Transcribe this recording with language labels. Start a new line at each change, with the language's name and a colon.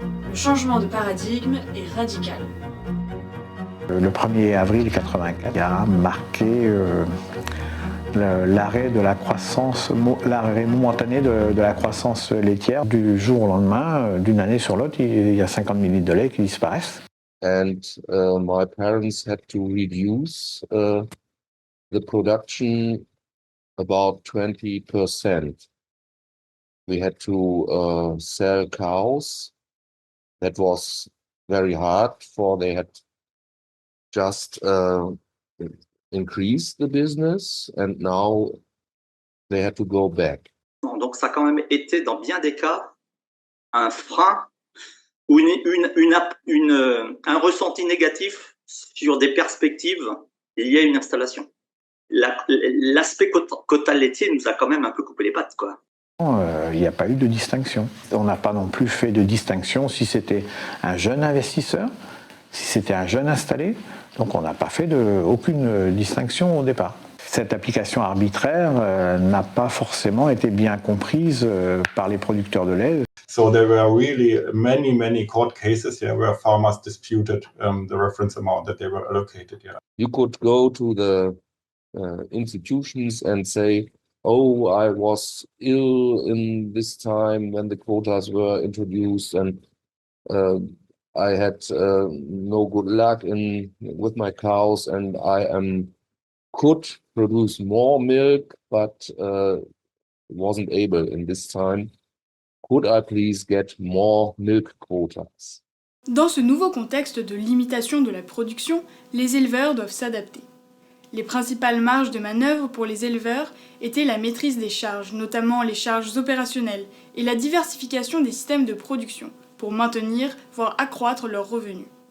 French: Le changement de paradigme est radical. Le 1er avril 1984 a marqué l'arrêt de la croissance, l'arrêt momentané de la croissance laitière. Du jour au lendemain, d'une année sur l'autre, il y a 50 000 litres de lait qui disparaissent.
English: And my parents had to reduce the production about 20%. We had to sell cows. That was very hard, for they had just increased the business and now they had to go back.
French: Donc ça a quand même été, dans bien des cas, un frein ou un ressenti négatif sur des perspectives liées à une installation. L'aspect quota laitier nous a quand même un peu coupé les pattes, quoi. Il n'y a pas eu de distinction. On n'a pas non plus fait de distinction si c'était un jeune investisseur, si c'était un jeune installé. Donc on n'a pas fait aucune distinction au départ. Cette application arbitraire n'a pas forcément été bien comprise par les producteurs de lait.
English: So there were really many court cases here where farmers disputed the reference amount that they were allocated. Yeah. You could go to the institutions and say, oh, I was ill in this time when the quotas were introduced, and I had no good luck with my cows, and I could produce more milk, but wasn't able in this time. Could I please get more milk quotas?
French: Dans ce nouveau contexte de limitation de la production, les éleveurs doivent s'adapter. Les principales marges de manœuvre pour les éleveurs étaient la maîtrise des charges, notamment les charges opérationnelles, et la diversification des systèmes de production, pour maintenir, voire accroître leurs revenus.